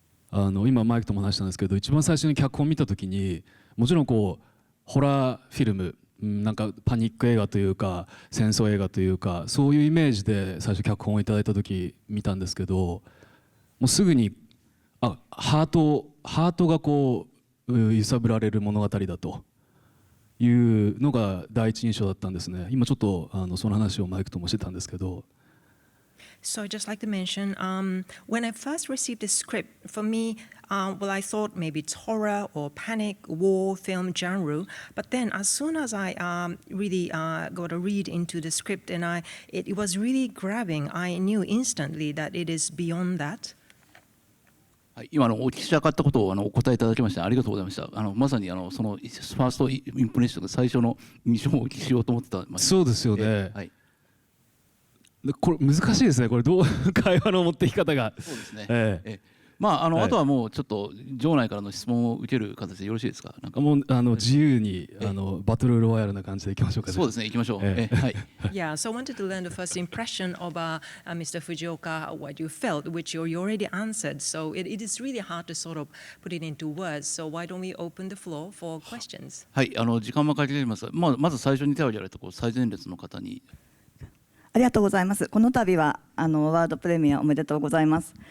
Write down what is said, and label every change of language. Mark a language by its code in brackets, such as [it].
[ja] 今マイクとも話したんですけど、一番最初に脚本を見た時にもちろんこうホラーフィルム、なんかパニック映画というか戦争映画というかそういうイメージで最初脚本をいただいた時見たんですけど、もうすぐにハートがこう揺さぶられる物語だというのが第一印象だったんですね。今ちょっとその話をマイクともしてたんですけど。 [en] So I'd just like to mention, when I first received the script, for me, well, I thought maybe it's horror or panic, war film genre. But then, as soon as I really got to read into the script, and it was really grabbing. I knew instantly that it is beyond that. [ja] 今お聞きしたかったことをお答えいただきましてありがとうございました。まさにそのファーストインプレッションで最初の印象をお聞きしようと思ってた。そうですよね。はい。これ難しいですね。これどう会話の持っていき方が。そうですね。あとはもうちょっと場内からの質問を受ける形でよろしいですか。なんかもう自由にバトルロワイヤルな感じでいきましょうかね。そうですね。行きましょう。はい。 [en] Yeah, so I wanted to learn the first impression of Mr. Fujioka, what you felt, which you already answered. So it is really hard to sort of put it into words. So why don't we open the floor for questions? [ja] はい。時間もかけています。まず最初に手を挙げられた最前列の方に。ありがとうございます。この度はワールドプレミアおめでとうございます。